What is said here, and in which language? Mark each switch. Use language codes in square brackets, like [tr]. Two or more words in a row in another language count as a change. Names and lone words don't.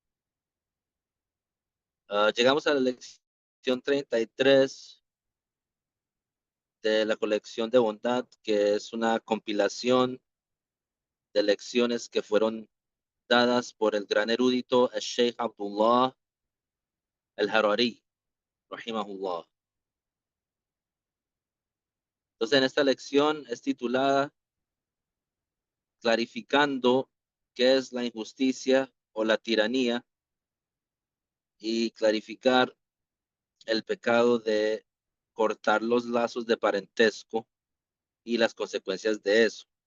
[es] Llegamos a la lección 33 de la colección de bondad, que es una compilación de lecciones que fueron dadas por el gran erudito el Sheikh Abdullah al-Harari, rahimahullah. Entonces, en esta lección es titulada Clarificando qué es la injusticia o la tiranía y clarificar el pecado de cortar los lazos de parentesco y las consecuencias de eso.